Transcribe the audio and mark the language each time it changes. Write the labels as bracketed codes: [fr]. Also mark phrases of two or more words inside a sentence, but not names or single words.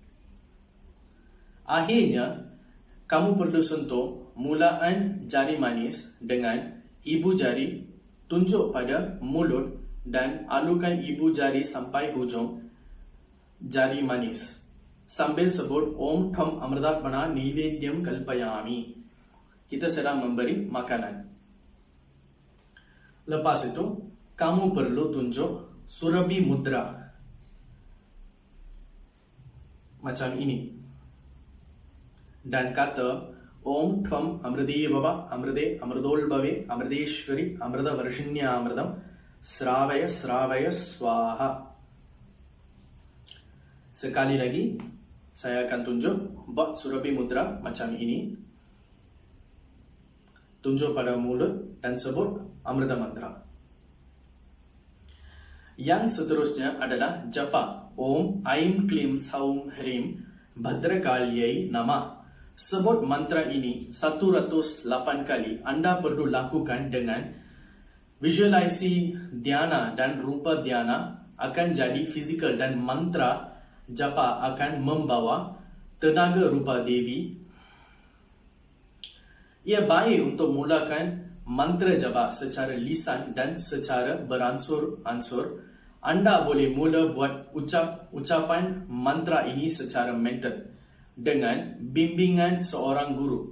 [ms] Akhirnya, kamu perlu sentuh mulaan jari manis dengan ibu jari, tunjuk pada mulut dan alurkan ibu jari sampai hujung jari manis sambil sebut [sa] Om Tham Amritatmana Nivedyam Kalpayami. [ms] Kita sedang memberi makanan. Lepas itu, kamu perlu tunjuk Surabhi Mudra macam ini dan kata [sa] Om Tvam Amride Baba Amride Amrdol Bave Amrdeshwari Amrda Varshinya Amrdam Sravaya Sravaya Swaha. [ms] Sekali lagi, saya akan tunjuk buat Surabhi Mudra macam ini. Tunjuk pada mulut dan sebut Amrita Mantra. Yang seterusnya adalah japa [sa] Om Aim Klim Saum Hrim Bhadrakalyai Nama. [ms] Sebut mantra ini 108 kali. Anda perlu lakukan dengan visualisasi dhyana dan rupa dhyana akan jadi fizikal dan mantra japa akan membawa tenaga rupa Devi. Ia baik untuk mulakan mantra japa secara lisan dan secara beransur-ansur. Anda boleh mula buat ucapan mantra ini secara mental dengan bimbingan seorang guru.